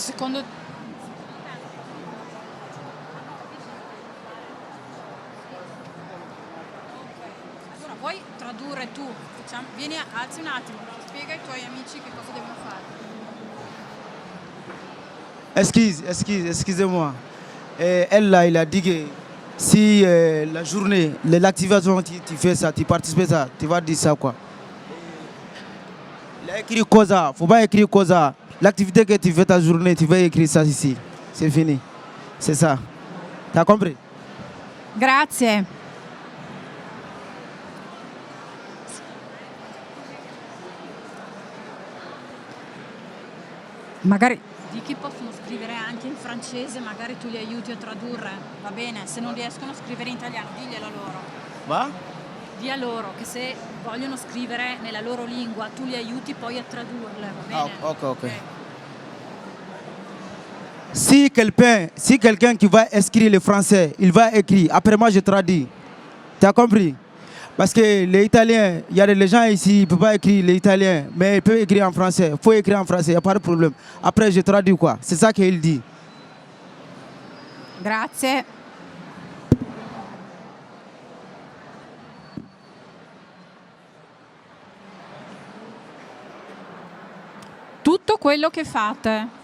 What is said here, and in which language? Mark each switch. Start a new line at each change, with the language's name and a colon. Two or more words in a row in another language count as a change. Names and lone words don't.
Italian: Secondo allora vuoi tradurre tu? Vieni, alzi un attimo, spiega ai tuoi amici che cosa devono fare.
French: Excusez-moi. Elle là, il a dit que si la journée, l'activation, tu fais ça, tu participes à ça, tu vas dire ça quoi. Il a écrit cosa, faut pas écrire cosa. L'activité que tu fais ta journée, tu vas écrire ça ici. C'est fini. C'est ça. T'as compris?
Italian: Grazie. Magari di chi possono scrivere anche in francese, magari tu li aiuti a tradurre, va bene? Se non riescono a scrivere in italiano, diglielo loro. Va? Di a loro che se vogliono scrivere nella loro lingua, tu li aiuti poi a tradurle, va bene? Ok.
French: Si quelqu'un qui va écrire le français, il va écrire, après moi je traduis. Tu as compris? Parce que les Italiens, il y a des gens ici, ils ne peuvent pas écrire l'italien, mais ils peuvent écrire en français. Il faut écrire en français, il n'y a pas de problème. Après, je traduis quoi? C'est ça qu'il dit.
Italian: Grazie. Tutto quello che fate.